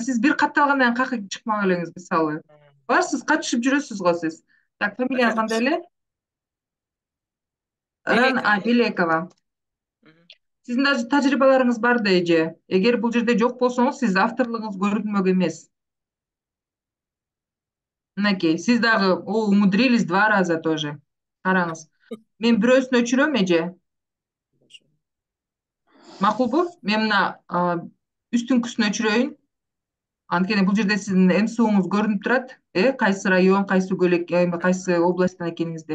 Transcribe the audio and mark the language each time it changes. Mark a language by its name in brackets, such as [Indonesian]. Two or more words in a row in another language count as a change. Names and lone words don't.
[Kyrgyz] Сиз бир катталгандан кийин каяка чыкмак элеңиз, мисалы. Барсыз, катышып жүрөсүз го сиз. Так, фамилияңыз кандай эле? Белекова. Сиздин да тажрыйбаларыңыз бар да эже. Эгер бул жерде жок болсоңуз, сиз авторлугуңуз көрүнмөк эмес. Мынакей, сиз дагы [Russian] умудрились 2 раза тоже. [Kyrgyz] Караңыз. Мен бирөөсүн өчүрөм эже. Макулбу? Мен мына үстүңкүсүн өчүрөйүн. Анткени бул жерде сиздин МСУңуз көрүнүп турат, кайсы район, кайсы көлөк, кайсы областтан экениңизди.